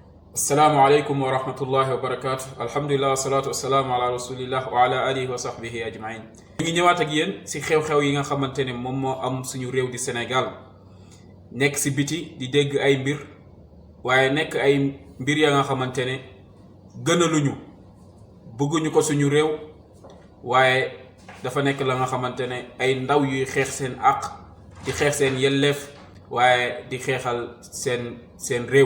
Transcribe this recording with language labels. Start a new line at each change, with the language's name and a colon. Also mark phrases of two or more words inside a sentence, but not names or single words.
Arabic: السلام عليكم ورحمة الله وبركاته الحمد لله والصلاة والسلام على رسول الله وعلى آله وصحبه أجمعين.
Wolof: ñu ngi ñëwaat ak yéen si xew-xew yi nga xamante ne moom moo am suñu réew di Sénégal nekk si biti di dégg ay mbir waaye nekk ay mbir ya nga xamante ne gënaluñu bëgguñu ko suñu réew waaye dafa nekk la nga xamante ne ay ndaw yuy xeex seen àq di xeex seen yelleef waaye di xeexal seen réew.